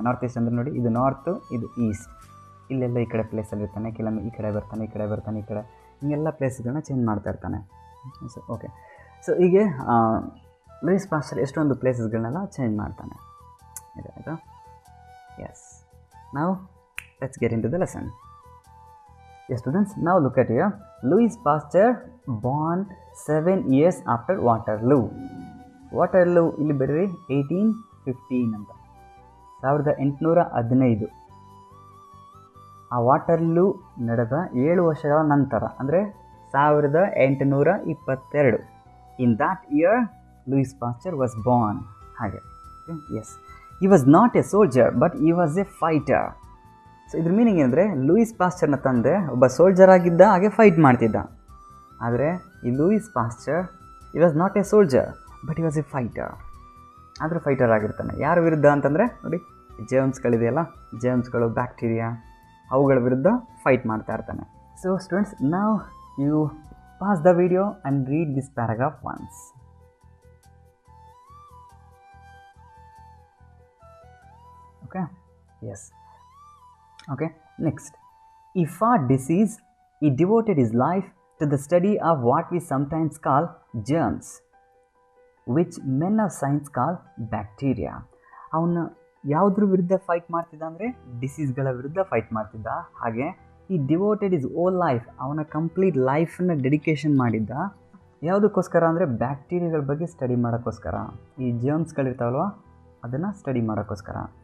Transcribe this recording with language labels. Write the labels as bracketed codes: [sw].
[kn] North East ಅಂದರೆ ನೋಡಿ, ಇದು ನಾರ್ತು, ಇದು ಈಸ್ಟ್, ಇಲ್ಲೆಲ್ಲ ಈ ಕಡೆ ಪ್ಲೇಸಲ್ಲಿರ್ತಾನೆ. ಕೆಲವೊಮ್ಮೆ ಈ ಕಡೆ ಬರ್ತಾನೆ, ಈ ಕಡೆ ಹಿಂಗೆಲ್ಲ ಪ್ಲೇಸ್ಗಳನ್ನ ಚೇಂಜ್ ಮಾಡ್ತಾ ಇರ್ತಾನೆ. ಸೊ ಓಕೆ, ಸೊ ಹೀಗೆ ಲೂಯಿಸ್ ಪಾಸ್ಚರ್ ಎಷ್ಟೊಂದು ಪ್ಲೇಸಸ್ಗಳನ್ನೆಲ್ಲ ಚೇಂಜ್ ಮಾಡ್ತಾನೆ. ಇದೆ ಆಯಿತಾ? S. [en] Now let's get into the lesson. Yes students, now look at here. Louis Pasteur born 7 years after Waterloo. [kn] Waterloo ಇಲ್ಲಿ ಬರೀ 1815 ಅಂತ, 1815. ಆ ವಾಟರ್ಲೂ ನಡೆದ 7 ವರ್ಷಗಳ ನಂತರ ಅಂದರೆ 1822. [en] In that year Louis Pasteur was born. [kn] ಹಾಗೆ S, [en] he was not a soldier but he was a fighter. [kn] So ಇದ್ರ ಮೀನಿಂಗ್ ಏನಂದರೆ, ಲೂಯಿಸ್ ಪಾಸ್ಚರ್ನ ತಂದೆ ಒಬ್ಬ ಸೋಲ್ಜರ್ ಆಗಿದ್ದ, ಹಾಗೆ ಫೈಟ್ ಮಾಡ್ತಿದ್ದ. ಆದರೆ ಈ [en] Louis Pasteur he was not a soldier but he was a fighter. [kn] ಆದರೂ ಫೈಟರ್ ಆಗಿರ್ತಾನೆ. ಯಾರ ವಿರುದ್ಧ ಅಂತಂದರೆ ನೋಡಿ, ಜೇಮ್ಸ್ಗಳಿದೆಯಲ್ಲ, ಜೇಮ್ಸ್ಗಳು, ಬ್ಯಾಕ್ಟೀರಿಯಾ, ಅವುಗಳ ವಿರುದ್ಧ ಫೈಟ್ ಮಾಡ್ತಾ ಇರ್ತಾನೆ. [en] So students, ನಾವು you pass the video and read this paragraph once. Okay, yes. Okay, next. He fought disease. He devoted his life to the study of what we sometimes call germs, which men of science call bacteria. [kn] ಅವನು ಯಾವುದ್ರ ವಿರುದ್ಧ fight ಮಾಡ್ತಿದ್ದ ಅಂದರೆ ಡಿಸೀಸ್ಗಳ ವಿರುದ್ಧ fight ಮಾಡ್ತಿದ್ದ. ಹಾಗೆ ಈ devoted is whole life, ಅವನ ಕಂಪ್ಲೀಟ್ ಲೈಫನ್ನು ಡೆಡಿಕೇಶನ್ ಮಾಡಿದ್ದ. ಯಾವುದಕ್ಕೋಸ್ಕರ ಅಂದರೆ ಬ್ಯಾಕ್ಟೀರಿಯಾಗಳ ಬಗ್ಗೆ ಸ್ಟಡಿ ಮಾಡೋಕ್ಕೋಸ್ಕರ, ಈ ಜರ್ಮ್ಸ್ಗಳಿರ್ತಾವಲ್ವ ಅದನ್ನು ಸ್ಟಡಿ ಮಾಡೋಕ್ಕೋಸ್ಕರ.